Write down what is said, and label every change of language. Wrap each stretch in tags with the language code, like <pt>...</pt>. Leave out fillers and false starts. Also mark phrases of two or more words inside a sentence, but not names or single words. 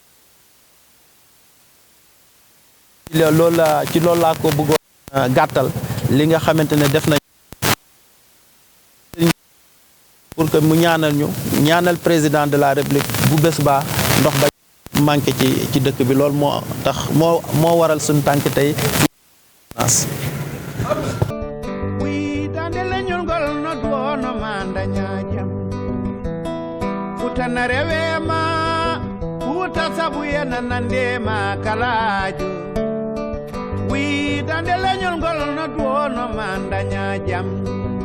<wo>ci loolu laa ko bëggoon gàttal li nga xamante ne def nañ</wo> <fr>pour que</fr> <wo>mu ñaanal</wo> <fr>président de la république</fr> <wo>bu bés baa ndox ba manqué ci dëkk bi loolu moo tax moo waral suñu tànk tey wi dande leñol ngol no duono mandanya jam futa na rewema futa sabu yena nandema kalaju wi dande leñol ngol no duono mandanya jam</wo>